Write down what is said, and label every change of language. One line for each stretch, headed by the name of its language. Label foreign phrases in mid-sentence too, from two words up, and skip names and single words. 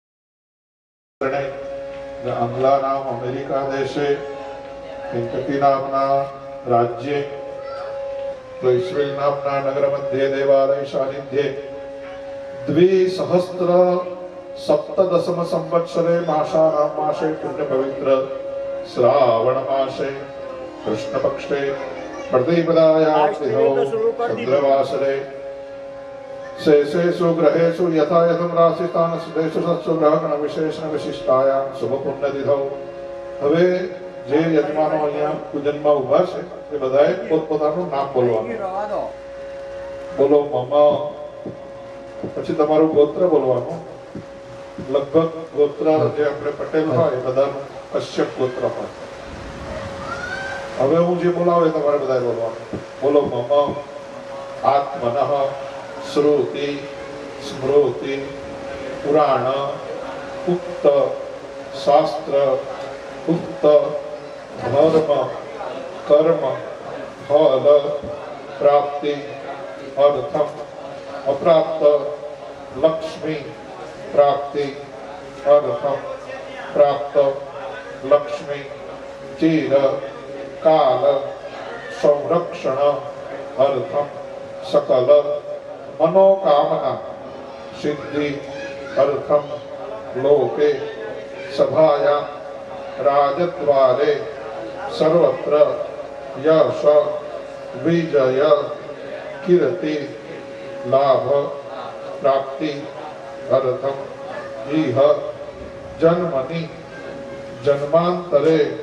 Sanskrit: आङ्ग्लानाम् अमेरिकादेशे केन्टकी नाम्ना राज्ये क्लैस्विल् नाम्ना नगरमध्ये देवालय सान्निध्ये 2017 संवत्सरे मासानां मासे पुण्य पवित्र श्रावण मासे कृष्ण पक्षे प्रतिपदायां तिथौ चन्द्रवासरे शेषेषु ग्रहेषु यथा यथं राशिस्थान सुदेशु सत्सु ग्रहगण विशेषण विशिष्टायां शुभ पुण्य तिथौ
Gujarati: હવે જે યજમાનો અહીંયા પૂજનમાં ઊભા છે એ બધાએ પોતપોતાનું નામ બોલવાનું બોલો મમ પછી તમારું ગોત્ર બોલવાનું લગભગ ગોત્ર જે આપણે પટેલ હોય બધાનું કશ્યપ ગોત્ર હોય હવે હું જે બોલાવે તમારે બધાએ બોલવાનું બોલો મમ
Sanskrit: आत्मनः श्रुति स्मृति पुराण उक्त शास्त्र उक्त धर्म कर्म फल प्राप्ति अर्थम अप्राप्त लक्ष्मी प्राप्ति अर्थम प्राप्त लक्ष्मी चिर काल संरक्षण अर्थम सकल मनोकामना सिद्धि अर्थम लोके सभाया राजद्वारे सर्वत्र यश विजय कीर्ति लाभ प्राप्ति अर्थम इह जन्मनि जन्मांतरे